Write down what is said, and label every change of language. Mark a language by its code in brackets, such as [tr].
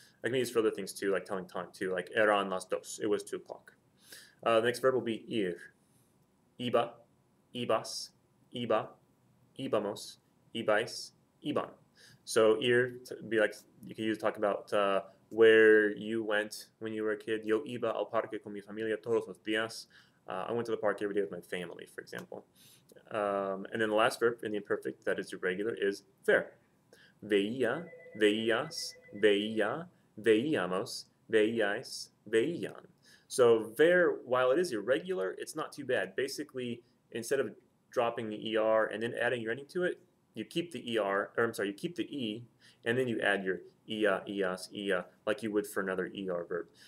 [en] I can be used for other things too, like telling time too, like [es] eran las dos. [en] It was 2 o'clock. The next verb will be ir. [es] Iba, ibas, iba, íbamos, ibais, iban. [en] So ir would be like you can use to talk about where you went when you were a kid. [es] Yo iba al parque con mi familia todos los días. [en] I went to the park every day with my family, for example. And then the last verb in the imperfect that is irregular is ver. [es] Veía, veías, veía, veíamos, veíais, veían. [en] So ver, while it is irregular, it's not too bad. Basically, instead of dropping the ER and then adding your ending to it, you keep the you keep the E, and then you add your ia, ias, ia, like you would for another ER verb.